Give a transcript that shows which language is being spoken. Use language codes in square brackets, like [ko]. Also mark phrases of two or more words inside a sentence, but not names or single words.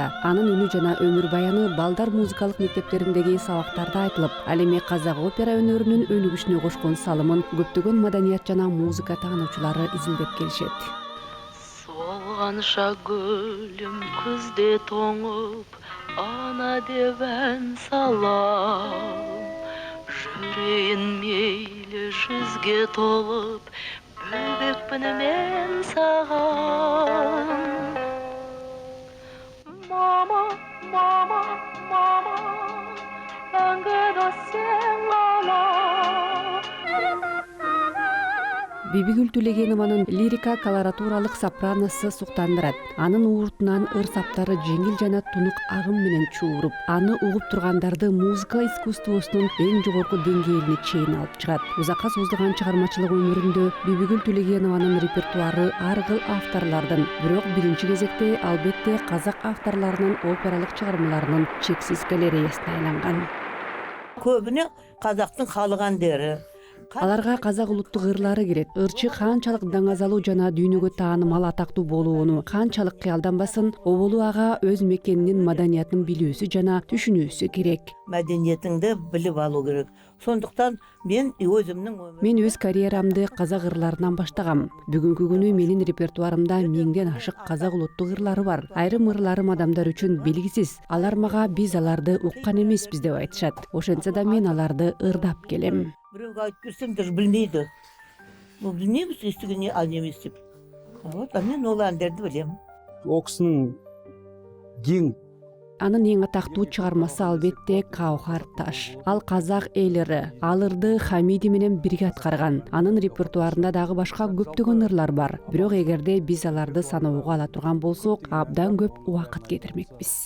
[ky] Анын үнү жана өмүр баяны балдар музыкалык мектептериндеги сабактарда айтылып, ал эми казак опера өнөрүнүн өнүгүшүнө кошкон салымын көптөгөн маданият жана музыка таануучулары изилдеп келишет. [kk] Солганша гүлүм күздө тоңуп, ана деп ән салам. Жүрейін мейлі жүзге толып, бөбекпін мен саған. Мама, мама, мама, мәңгі дос сен ғана. [ky] Бибигүл Төлегенованын лирика колоратуралык сопраносы суктандырат. Анын ууртунан ыр саптары жеңил жана тунук агым менен чууруп, аны угуп тургандарды музыка искусствосунун эң жогорку деңгээлине чейин алып чыгат. Узакка созулган чыгармачылык өмүрүндө Бибигүл Төлегенованын репертуары ар кыл авторлордун, бирок биринчи кезекте албетте казак авторлорунун опералык чыгармаларынын чексиз галереясына айланган. [kk] Көбүнө казактын халық әндері. [ky] Аларга казак улуттук ырлары кирет. Ырчы канчалык даңазалуу жана дүйнөгө таанымал атактуу болууну канчалык кыялданбасын, Оболу ага өз мекенинин маданиятын билүүсү жана түшүнүүсү керек. [kk] Мәдениетіңді біліп алу керек. Сондықтан мен [ky] өз карьерамды казак ырларынан баштагам. Бүгүнкү күнү менин репертуарымда 1000ден ашык казак улуттук ырлары бар. Айрым ырларым адамдар үчүн белгисиз. Алар мага биз аларды уккан эмеспиз деп айтышат. Ошентсе да мен аларды ырдап келем. [kk] Біреуге айтып берсем даже білмейді. Бұл білмейміз, естігенне ал емес деп. Вот, мен ол әндерді білем. Ол кісінің ең [ky] Анын эң атактуу чыгармасы албетте Каухар таш. Ал казак элери, ал ырды Хамиди менен бирге аткарган. Анын репертуарында дагы башка көптөгөн ырлар бар. Бирок эгерде биз аларды саноого ала турган болсок, абдан көп убакыт кетирмекпиз.